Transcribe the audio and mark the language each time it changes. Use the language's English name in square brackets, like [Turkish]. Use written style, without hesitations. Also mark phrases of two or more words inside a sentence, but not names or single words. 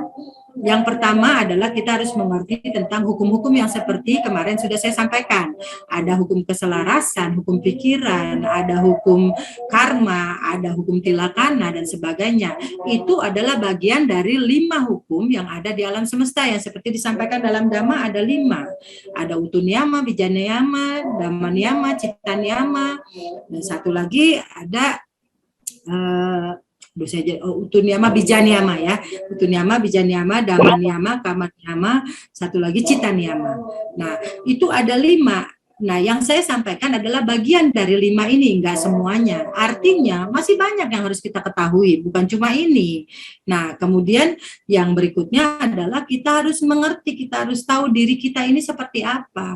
[Indonesian] Yang pertama adalah kita harus mengerti tentang hukum-hukum yang seperti kemarin sudah saya sampaikan. Ada hukum keselarasan, hukum pikiran, ada hukum karma, ada hukum tilakana, dan sebagainya. Itu adalah bagian dari 5 hukum yang ada di alam semesta yang seperti disampaikan dalam Dhamma ada 5. [Pali] Ada utuniyama, bijaniyama, dhammanyama, cittaniyama, [Indonesian] dan satu lagi ada [Pali] utuniyama, bijaniyama [Indonesian] ya. [Pali] Utuniyama, bijaniyama, dhammanyama, kamanyama, [Indonesian] satu lagi cittaniyama. Nah, itu ada 5. Nah, yang saya sampaikan adalah bagian dari 5 ini, enggak semuanya. Artinya masih banyak yang harus kita ketahui, bukan cuma ini. Nah, kemudian yang berikutnya adalah kita harus mengerti, kita harus tahu diri kita ini seperti apa.